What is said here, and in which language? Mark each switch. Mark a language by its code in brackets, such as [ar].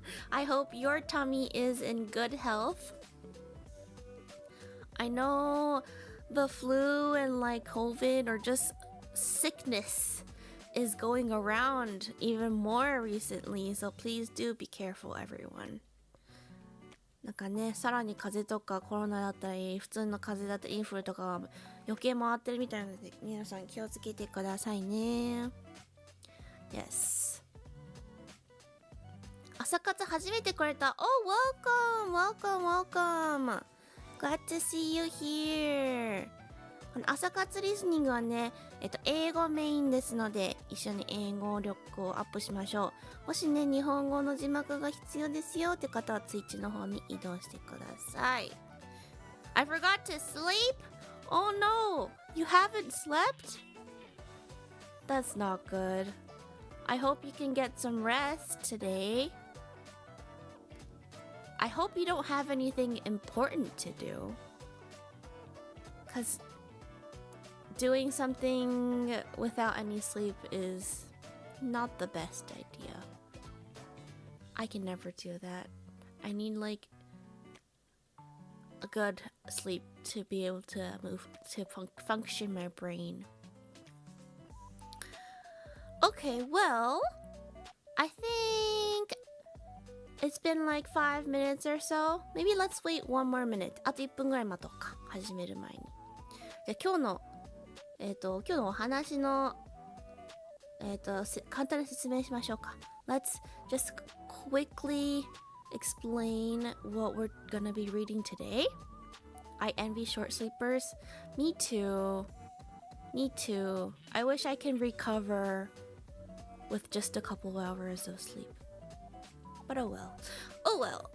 [en] I hope your tummy is in good health. I know the flu and like COVID or just sickness is going around even more recently, so please do be careful, everyone. [ja] なんかね、さらに風邪とかコロナだったり、普通の風邪だったりインフルとかは余計回ってるみたいなので、皆さん気をつけてくださいね。 [en] Yes。 [ja] 朝活初めてくれた。 [en] Oh, welcome. Glad to see you here. [ja] この朝活リスニングはね、英語メインですので、一緒に英語力をアップしましょう。もしね、日本語の字幕が必要ですよって方は、ツイッチの方に移動してください。 [en] I forgot to sleep? Oh no! You haven't slept? That's not good. I hope you can get some rest today. I hope you don't have anything important to do. Because doing something without any sleep is not the best idea. I can never do that. I need like a good sleep to be able to move to function my brain. Okay, well, I think it's been like 5 minutes or so. Maybe let's wait one more minute. [ja] あと1分ぐらい待とうか。始める前に。じゃあ今日のお話の簡単に説明しましょうか。 [en] Let's just quickly explain what we're gonna be reading today. I envy short sleepers. Me too. Me too. I wish I can recover with just a couple hours of sleep. But oh well. Oh well.